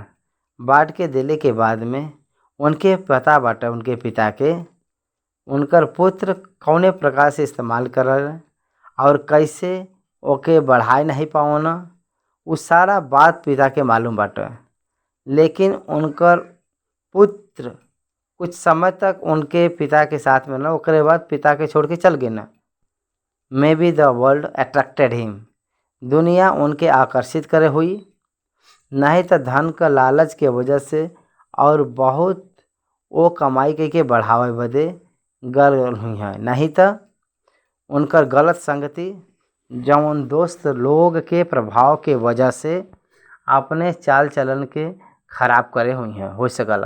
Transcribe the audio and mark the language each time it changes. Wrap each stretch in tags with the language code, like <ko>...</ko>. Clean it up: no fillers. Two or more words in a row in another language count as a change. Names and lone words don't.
<bho>बांट के दिले के बाद में उनके पता बाटे उनके पिता के उनकर पुत्र कौने प्रकार से इस्तेमाल कर और कैसे ओके बढ़ाए नहीं पाओना, उ सारा बात पिता के मालूम बाटे, लेकिन उनकर पुत्र कुछ समय तक उनके पिता के साथ में ना, ओकरे बाद पिता के छोड़ के चल गए ना।</bho> <en>May be the world attracted him,</en> <bho>दुनिया उनके आकर्षित करे हुई, नहीं तो धन का लालच के वजह से और बहुत वो कमाई के बढ़ावे बदे गल हुई है, नहीं तो उनकर गलत संगति जौन दोस्त लोग के प्रभाव के वजह से अपने चाल चलन के खराब करे हुई हैं हो सकला।</bho>